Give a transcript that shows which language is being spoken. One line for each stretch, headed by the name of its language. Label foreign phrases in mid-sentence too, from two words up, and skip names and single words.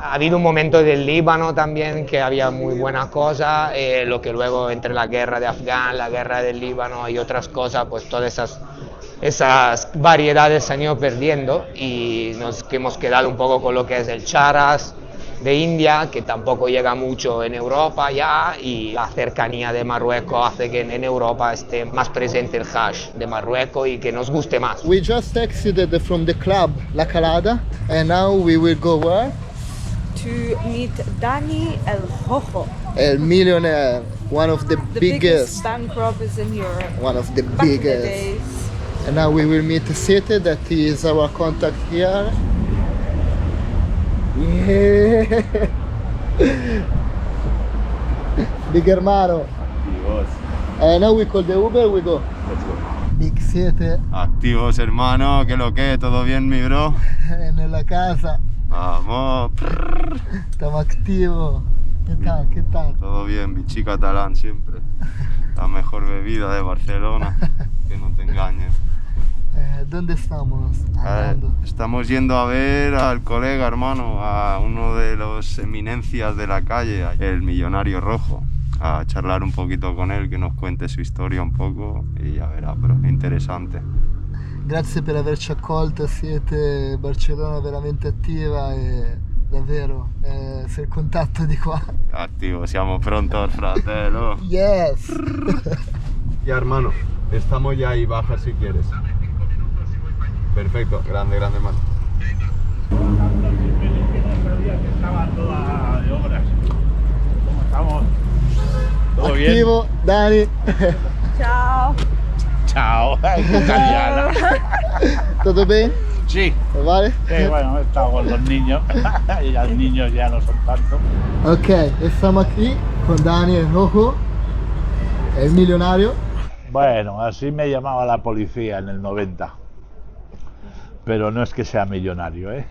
Spanish: Ha habido un momento del Líbano también que había muy buenas cosas, lo que luego entre la guerra de Afgan, la guerra del Líbano y otras cosas, pues todas esas variedades se han ido perdiendo y nos hemos quedado un poco con lo que es el charas de India, que tampoco llega mucho en Europa ya, y la cercanía de Marruecos hace que en Europa esté más presente el hash de Marruecos y que nos guste más.
English: We just exited from the club La Kalada and now we will go where? To meet Dani el Rojo, El Millionaire, one of the biggest, bank robbers in Europe. one of the Back in the biggest. days. And now we will meet Sete, that is our contact here. Yeah. Big hermano. And now we call the Uber, we go. Let's go. Big Sete
Spanish: Activos, hermano, ¿qué lo que? ¿Todo bien, mi bro? en la casa. Vamos. Estamos activos. ¿Qué tal? ¿Qué tal? Todo bien, bichi catalán siempre. La mejor bebida de Barcelona, que no te engañes. ¿Dónde estamos? Andando. Estamos yendo a ver al colega, hermano, a uno de los eminencias de la calle, el millonario rojo, a charlar un poquito con él, que nos cuente su historia un poco y ya verá,
Italian: però interessante. Grazie per averci accolto, siete Barcellona veramente attiva e davvero sei il contatto di qua. Attivo, siamo prontos, fratello.
English: Yes!
Spanish: Ya, hermano, estamos ya ahí, baja si quieres. Perfecto, grande, grande, hermano. Estaba toda de obras. ¿Cómo estamos? ¿Todo bien?
Italian: Attivo, Dani! Ciao.
Spanish: Chao, italiana.
Italian: Tutto bene?
Spanish: Sí, Vale? bueno, he estado con los niños. Y los niños ya no son tantos. Ok, estamos aquí con Dani el Rojo, el millonario. Bueno, así me llamaba la policía en el 90. Pero no es que sea millonario, ¿eh?